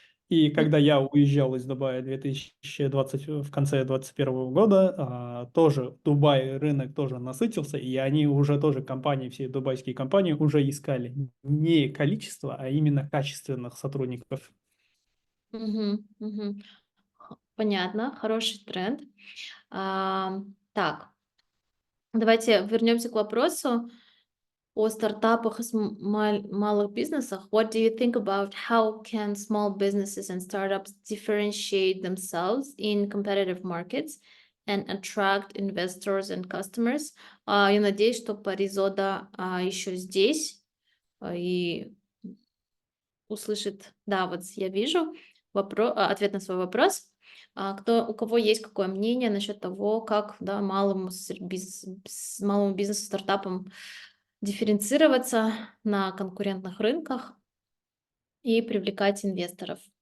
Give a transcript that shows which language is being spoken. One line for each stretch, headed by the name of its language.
Russian: И когда я уезжал из Дубая в конце 2021 года, тоже Дубай рынок тоже насытился, и они уже тоже компании, все дубайские компании уже искали не количество, а именно качественных сотрудников. Мгм, мгм. Понятно, хороший тренд. Так, давайте вернемся к вопросу о стартапах и малых бизнесах.
English: What do you think about how can small businesses and startups differentiate themselves in competitive markets and attract investors and customers?
Russian: Я надеюсь, что Паризода еще здесь и услышит. Да, вот я вижу ответ на свой вопрос. У кого есть какое мнение насчет того, как, да, малому бизнесу, стартапам дифференцироваться на конкурентных рынках и привлекать инвесторов?